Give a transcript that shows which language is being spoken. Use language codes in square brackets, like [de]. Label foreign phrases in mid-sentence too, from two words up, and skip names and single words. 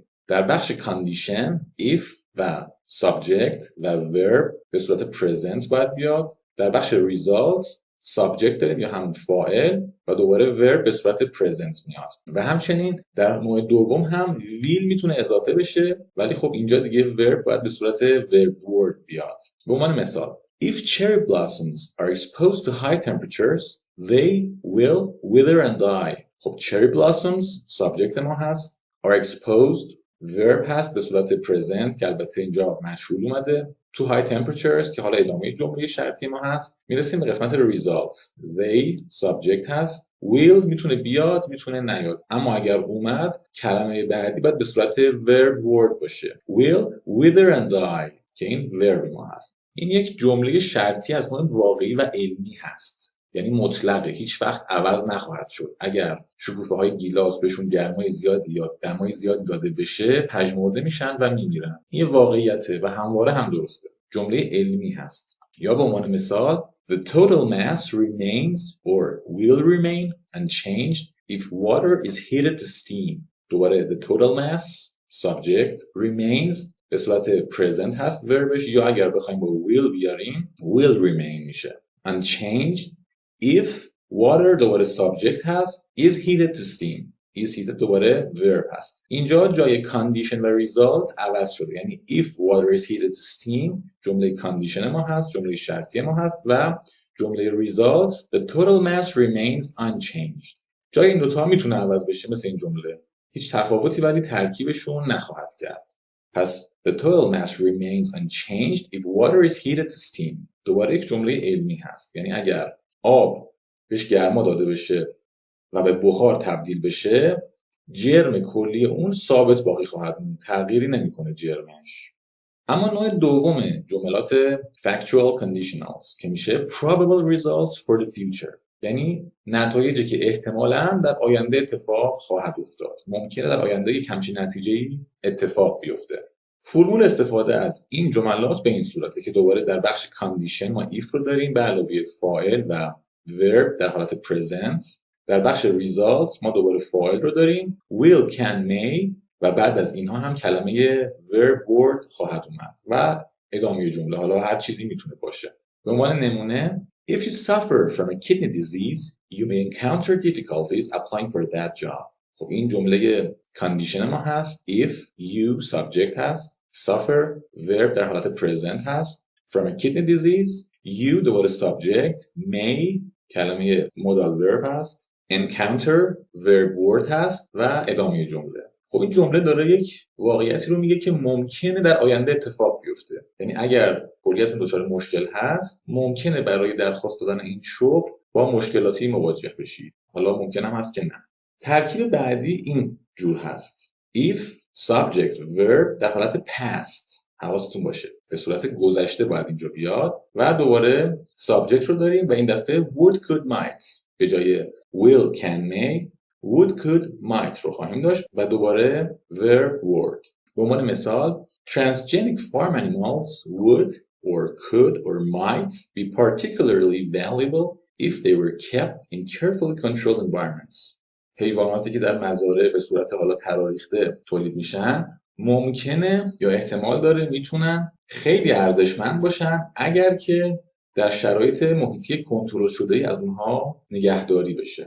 [fa] در بخش [en] condition if [fa] و subject و verb به صورت present باید بیاد. در بخش [en] result subject [fa] داریم یا همون فاعل و دوباره verb به صورت present میاد و همچنین در نوع دوم هم will میتونه اضافه بشه ولی خب اینجا دیگه verb باید به صورت [en] verb word [fa] بیاد. به عنوان مثال [en] If cherry blossoms are exposed to high temperatures they will wither and die. [fa] خب [en] cherry blossoms subject [fa] ما هست [en] are exposed verb [fa] هست به صورت present که البته اینجا مجهول اومده [en] to high temperatures [fa] که حالا ادامه جمله شرطی ما هست. میرسیم به قسمت result. [en] They subject [fa] هست. Will میتونه بیاد میتونه نیاد اما اگر اومد کلمه بعدی باید به صورت [en] verb word [fa] باشه. [en] Will wither and die [fa] که این verb ما هست. این یک جمله شرطی از نوع واقعی و علمی هست. یعنی مطلقه هیچ وقت عوض نخواهد شد. اگر شکوفه‌های گیلاس بهشون گرمای زیادی یا دمای زیادی داده بشه پژمرده میشن و میمیرن. این واقعیته و همواره هم درسته. جمله علمی هست. یا به عنوان مثال [en] The total mass remains or will remain unchanged if water is heated to steam. [fa] دوباره [en] the total mass subject remains [fa] به صورت present هست verbش یا اگر بخوایم با will بیاریم [en] will remain [fa] میشه. [en] Unchanged if water دوباره subject هست is heated to steam. is heated [fa] دوباره verb هست. اینجا جای condition و result عوض شده. یعنی [en] if water is heated to steam [fa] جمله condition ما هست، جمله شرطی ما هست و جمله [en] result the total mass remains unchanged. [fa] جای این دوتا میتونه عوض بشه مثل این جمله. هیچ تفاوتی ولی ترکیبشون نخواهد کرد. [en] پس the total mass remains unchanged if water is heated to steam. [fa] دوباره یک جمله علمی هست. یعنی اگر آب بهش گرما داده بشه و به بخار تبدیل بشه جرم کلی اون ثابت باقی خواهد موند. تغییری نمیکنه جرمش. اما نوع دوم جملات [en] factual conditionals [fa] که میشه [en] probable results for the future. [fa] یعنی نتایجی که احتمالاً در آینده اتفاق خواهد افتاد. ممکنه در آینده یک همچین نتیجه‌ای اتفاق بیفته. فرمول استفاده از این جملات به این صورته که دوباره در بخش condition ما if رو داریم به علاوه فاعل و verb در حالت present. در بخش result ما دوباره فاعل رو داریم [en] will, can, may [fa] و بعد از اینها هم کلمه [en] verb word [fa] خواهد اومد و ادامه جمله حالا هر چیزی میتونه باشه. به عنوان نمونه [en] If you suffer from a kidney disease you may encounter difficulties applying for that job. [fa] خب این جمله [en] condition [fa] ما هست [en] if you subject هست suffer verb [fa] در حالت [en] present هست from a kidney disease you دوباره subject، may کلمه modal verb هست، encounter verb word [fa] هست و ادامه جمله. خب این جمله داره یک واقعیتی رو میگه که ممکنه در آینده اتفاق بیفته. یعنی اگر کلیتون دچار مشکل هست، ممکنه برای درخواست دادن این شغل با مشکلاتی مواجه بشید. حالا ممکن هم هست که نه. ترکیب بعدی این جور هست. [en] if subject verb [fa] در حالت past، حواستون باشه به صورت گذشته باید اینجا بیاد و دوباره subject رو داریم و این دفعه [en] would could might [fa] به جای [en] will can may would could might [fa] رو خواهیم داشت و دوباره [en] verb word. [fa] به عنوان مثال [en] transgenic farm animals would or could or might be particularly valuable if they were kept in carefully controlled environments. [fa] حیواناتی که در مزارع به صورت حالا تراریخته تولید میشن ممکنه یا احتمال داره میتونن خیلی ارزشمند باشن اگر که در شرایط محیطی کنترل شده ای از اونها نگهداری بشه.